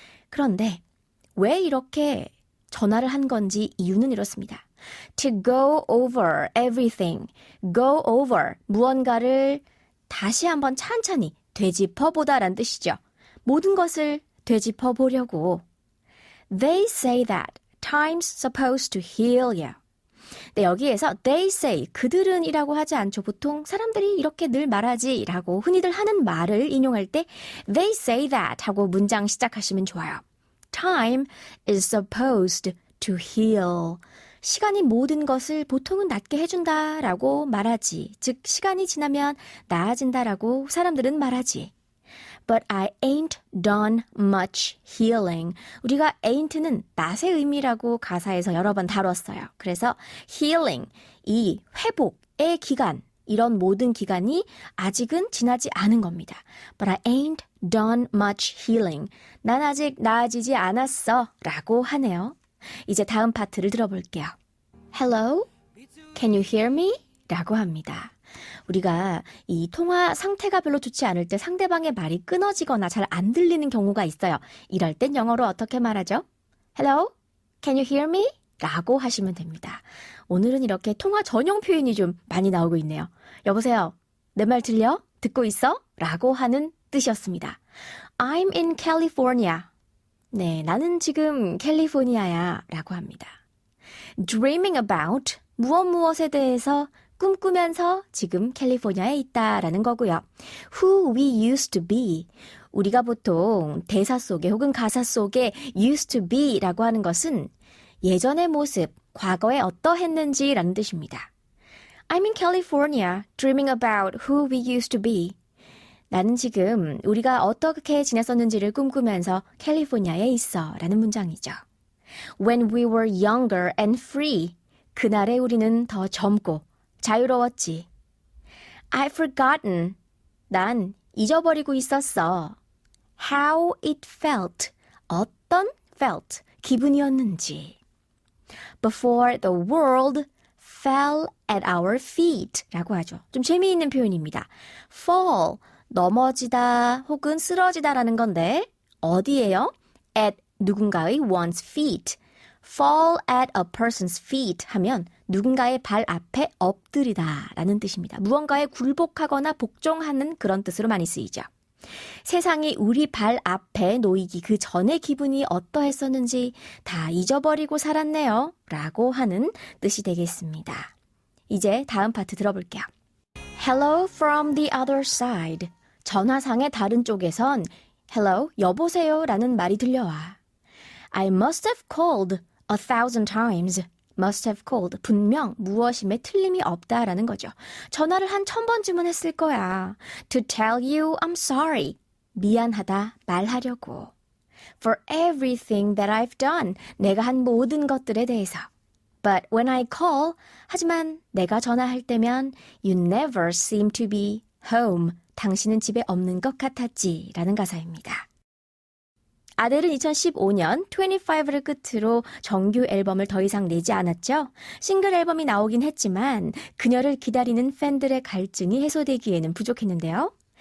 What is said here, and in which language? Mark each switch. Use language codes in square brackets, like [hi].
[ko] 그런데 왜 이렇게 전화를 한 건지 이유는 이렇습니다. [en] To go over everything. Go over. [ko] 무언가를 다시 한번 찬찬히 되짚어보다란 뜻이죠. 모든 것을 되짚어보려고. [en] They say that time's supposed to heal you. [ko] 네, 여기에서 they say, 그들은 이라고 하지 않죠. 보통 사람들이 이렇게 늘 말하지 라고 흔히들 하는 말을 인용할 때 [en] they say that [ko] 하고 문장 시작하시면 좋아요. [en] Time is supposed to heal. [ko] 시간이 모든 것을 보통은 낫게 해준다라고 말하지. 즉, 시간이 지나면 나아진다라고 사람들은 말하지. [en] But I ain't done much healing. [ko] 우리가 ain't는 낫의 의미라고 가사에서 여러 번 다뤘어요. 그래서 healing, 이 회복의 기간, 이런 모든 기간이 아직은 지나지 않은 겁니다. [en] But I ain't done much healing. [ko] 난 아직 나아지지 않았어 라고 하네요. 이제 다음 파트를 들어볼게요. [en] Hello? Can you hear me? [ko] 라고 합니다. 우리가 이 통화 상태가 별로 좋지 않을 때 상대방의 말이 끊어지거나 잘 안 들리는 경우가 있어요. 이럴 땐 영어로 어떻게 말하죠? [en] Hello? Can you hear me? [ko] 라고 하시면 됩니다. 오늘은 이렇게 통화 전용 표현이 좀 많이 나오고 있네요. 여보세요? 내 말 들려? 듣고 있어? 라고 하는 뜻이었습니다. [en] I'm in California. [ko] 네, 나는 지금 캘리포니아야 라고 합니다. [en] Dreaming about [ko] 무엇에 대해서 꿈꾸면서 지금 캘리포니아에 있다라는 거고요. [en] Who we used to be. [ko] 우리가 보통 대사 속에 혹은 가사 속에 used to be 라고 하는 것은 예전의 모습, 과거에 어떠했는지라는 뜻입니다. [en] I'm in California dreaming about who we used to be. [ko] 나는 지금 우리가 어떻게 지냈었는지를 꿈꾸면서 캘리포니아에 있어 라는 문장이죠. [en] When we were younger and free. [ko] 그날에 우리는 더 젊고 자유로웠지. [en] I've forgotten. [ko] 난 잊어버리고 있었어. [en] How it felt. [ko] 어떤 [en] felt. [ko] 기분이었는지. [en] Before the world fell at our feet. [ko] 라고 하죠. 좀 재미있는 표현입니다. [en] fall. [ko] 넘어지다 혹은 쓰러지다 라는 건데 어디예요? [en] at [ko] 누군가의 [en] one's feet. fall at a person's feet [ko] 하면 누군가의 발 앞에 엎드리다 라는 뜻입니다. 무언가에 굴복하거나 복종하는 그런 뜻으로 많이 쓰이죠. 세상이 우리 발 앞에 놓이기 그 전의 기분이 어떠했었는지 다 잊어버리고 살았네요 라고 하는 뜻이 되겠습니다. 이제 다음 파트 들어볼게요. [en] Hello from the other side. [ko] 전화상의 다른 쪽에선 Hello, 여보세요 라는 말이 들려와. [en] I must have called 1,000 times. must have called. [ko] 분명 무엇임에 틀림이 없다라는 거죠. 전화를 한 1,000번쯤은 했을 거야. [en] To tell you I'm sorry. [ko] 미안하다 말하려고. [en] For everything that I've done. [ko] 내가 한 모든 것들에 대해서. [en] But when I call. [ko] 하지만 내가 전화할 때면 [en] You never seem to be home. [ko] 당신은 집에 없는 것 같았지. 라는 가사입니다. 아델은 2015년 25를 끝으로 정규 앨범을 더 이상 내지 않았죠. 싱글 앨범이 나오긴 했지만 그녀를 기다리는 팬들의 갈증이 해소되기에는 부족했는데요.